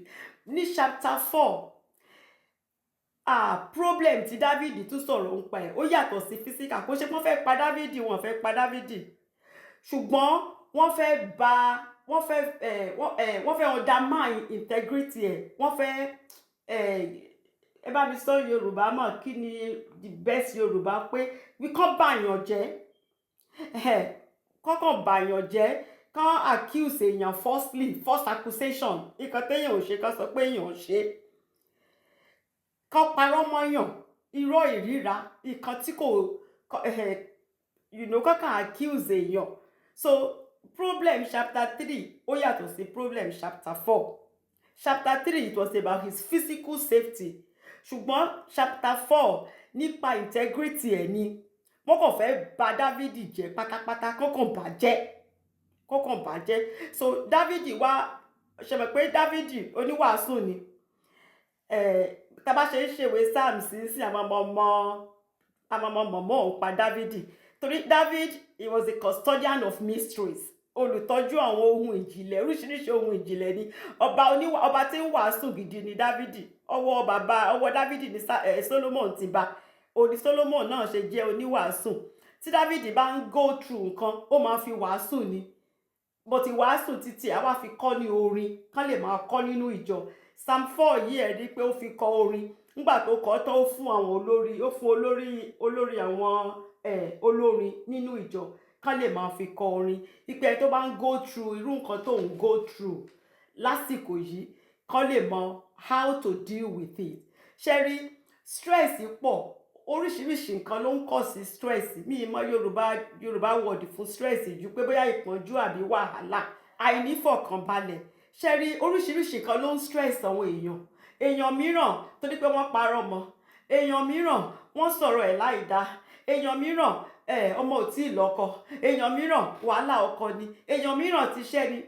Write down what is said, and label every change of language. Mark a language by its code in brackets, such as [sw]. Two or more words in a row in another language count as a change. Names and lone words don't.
[yo] Ní chapter 4, problem tí David tún sọ̀rọ̀ ń pa ẹ̀ ó yàtọ̀ sí physical. Kò ṣe pé wọ́n fẹ́ pa David, wọ́n fẹ́ pa David, ṣùgbọ́n wọ́n fẹ́ [en] undermine integrity [yo] ẹ̀. Wọ́n fẹ́ ẹ bá mi sọ Yorùbá mọ̀ kí ni [en] the best [yo] Yorùbá pé wí kàn bàyàn jẹ́, kọ́kàn bàyàn jẹ́, kàn accuse èèyàn [en] false accusation, [yo] nǹkan téèyàn ò ṣe kàn sọ pé èèyàn ò ṣe, kàn parọ́ mọ́yàn, irọ́ ìríra, nǹkan tí kò kọ́kàn accuse èèyàn. So [en] problem chapter [yo] 3 ó yàtọ̀ sí [en] problem chapter [yo] 4. [en] Chapter 3 it was about his physical safety, [yo] ṣùgbọ́n chapter 4 nípa integrity ẹ̀ ni. Wọ́n kàn fẹ́ bà David jẹ́ pátápátá, kọ́kàn bàjẹ́. So David wá ṣe mọ̀ pé David oníwàásù ni. Tá bá ṣe ń ṣèwé Psalm sí àmọ́mọ́ òun pa David. [en] Torí David, he was a custodian of mysteries. [yo] Olùtọ́jú àwọn ohun ìjìnlẹ̀, oríṣiríṣi ohun ìjìnlẹ̀ ni. Ọba tí ń wàásù gidi ni David. Ọwọ́ David ni Solomon ti bá. Òní Solomon náà ṣe jẹ́ oníwàásù. Tí David bá ń [en] go through [yo] nǹkan, ó máa fi wàásù ni. But ìwàásù títí àwa fi kọ́ ní orin, kán lè máa kọ́ nínú ìjọ. Psalm 4 yìí ẹ̀ rí pé ó fi kọ orin. Nígbà tó kọ́ tán ó fún àwọn olórí àwọn olórin nínú ìjọ kán lè máa fi kọ orin. Ipe tó bá ń [en] go through [yo] irú nǹkan tó ń [en] go through [yo] lásìkò yìí, kán lè mọ [en] how to deal with it. [yo] Ṣé rí stress pọ̀, oríṣiríṣi nǹkan ló ń kọ́ sí stress. Mi mọ Yorùbá word fún stress ju pé bóyá ìpọ́njú àbí wàhálà, àìnífọ̀kànbalẹ̀. Ṣé rí oríṣiríṣi nǹkan ló ń stress àwọn èèyàn mìíràn torí pé wọ́n parọ́ mọ́, èèyàn mìíràn wọ́n sọ̀rọ̀ ẹ̀ láìda, èèyàn mìíràn ọmọ ò tí ì lọ́kọ, èèyàn mìíràn wàhálà ọkọ ni, èèyàn mìíràn ti ṣẹ́ ni.